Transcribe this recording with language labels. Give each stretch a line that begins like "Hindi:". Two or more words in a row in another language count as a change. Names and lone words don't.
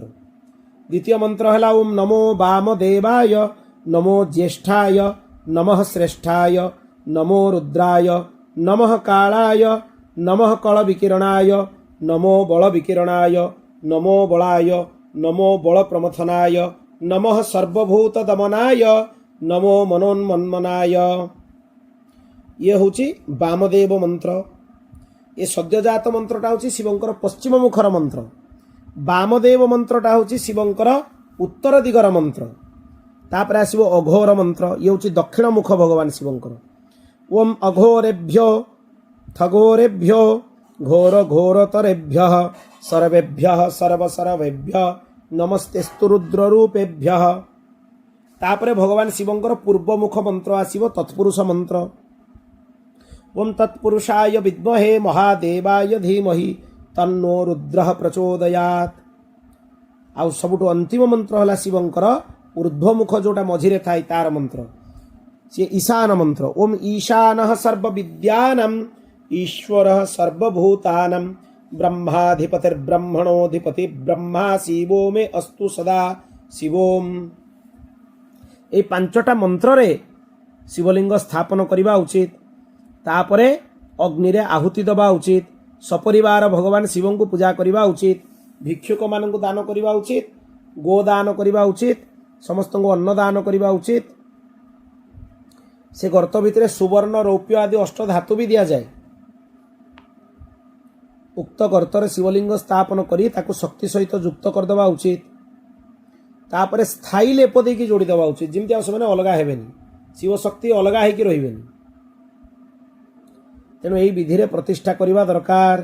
Hindi: द्वितीय मंत्र है
Sanskrit: ओम नमो वामदेवाय नमो ज्येष्ठाय नमः श्रेष्ठाय नमो रुद्राय नमः कालाय नमः कल विकिरणाय नमो बल विकिरणाय नमो बलाय नमो बल प्रमथनाय नमः सर्वभूत दमनाय नमो मनोन्मन्मनाय।
Odia: ଏ ହେଉଛି ବାମଦେବ ମନ୍ତ୍ର। ଏ ସଦ୍ୟୋଜାତ ମନ୍ତ୍ରଟା ହେଉଛି ଶିବଙ୍କର ପଶ୍ଚିମ ମୁଖର ମନ୍ତ୍ର। ବାମଦେବ ମନ୍ତ୍ରଟା ହେଉଛି ଶିବଙ୍କର ଉତ୍ତର ଦିଗର ମନ୍ତ୍ର। ତା'ପରେ ଆସିବ ଅଘୋର ମନ୍ତ୍ର, ଏ ହେଉଛି ଦକ୍ଷିଣ ମୁଖ ଭଗବାନ ଶିବଙ୍କର।
Sanskrit: ओम अघोरेभ्यो थघोरेभ्यो घोर घोरतरेभ्यः सर्वेभ्यः सर्वसर्वेभ्यः नमस्तेस्तु रुद्र रूपेभ्यः।
Odia: ତା'ପରେ ଭଗବାନ ଶିବଙ୍କର ପୂର୍ବ ମୁଖ ମନ୍ତ୍ର ଆସିବ ତତ୍ପୁରୁଷ ମନ୍ତ୍ର।
Sanskrit: ओम तत्पुरुषाय विद्महे महादेवाय धीमहि तन्नो रुद्रः प्रचोदयात्।
Odia: ଆଉ ସବୁଠୁ ଅନ୍ତିମ ମନ୍ତ୍ର ହେଲା ଶିବଙ୍କର ଊର୍ଦ୍ଧ୍ୱମୁଖ ଯୋଉଟା ମଝିରେ ଥାଇ ତାର ମନ୍ତ୍ର, ସେ ଈଶାନ ମନ୍ତ୍ର।
Sanskrit: ओम ईशानः सर्वविद्यानां ईश्वरः सर्वभूतानां ब्रह्माधिपतिर्ब्रह्मणोऽधिपति ब्रह्मा शिवो मे अस्तु सदा शिवोम।
Odia: ଏ 5ଟା ମନ୍ତ୍ର ରେ ଶିବଲିଙ୍ଗ ସ୍ଥାପନ କରିବା ଉଚିତ। ତା'ପରେ ଅଗ୍ନି ରେ ଆହୁତି ଦେବା ଉଚିତ। ସପରିବାର ଭଗବାନ ଶିବ କୁ ପୂଜା କରିବା ଉଚିତ। ଭିକ୍ଷୁକ ମାନ କୁ ଦାନ କରିବା ଉଚିତ। ଗୋଦାନ କରିବା ଉଚିତ। ସମସ୍ତ କୁ ଅନ୍ନ ଦାନ କରିବା ଉଚିତ। ସେ ଗର୍ତ୍ତ ଭିତର ସୁବର୍ଣ୍ଣ ରୌପ୍ୟ ଆଦି ଅଷ୍ଟ ଧାତୁ
Hindi: भी दिया जाए।
Odia: ଉକ୍ତ ଗର୍ତ୍ତର ଶିବଲିଙ୍ଗ ସ୍ଥାପନ କରି ତାକୁ ଶକ୍ତି ସହିତ ଯୁକ୍ତ କରିଦେବା ଉଚିତ। ତା'ପରେ ସ୍ଥାୟୀ ଲେପ ଦେଇକି ଯୋଡ଼ି ଦେବା ଉଚିତ, ଯେମିତି ଆ ସମୟ ଅଲଗା ହେବେନି, ଶିବ ଶକ୍ତି ଅଲଗା ହେଇକି ରହିବେନି। ତେଣୁ ଏହି ବିଧି ରେ ପ୍ରତିଷ୍ଠା କରିବା ଦରକାର।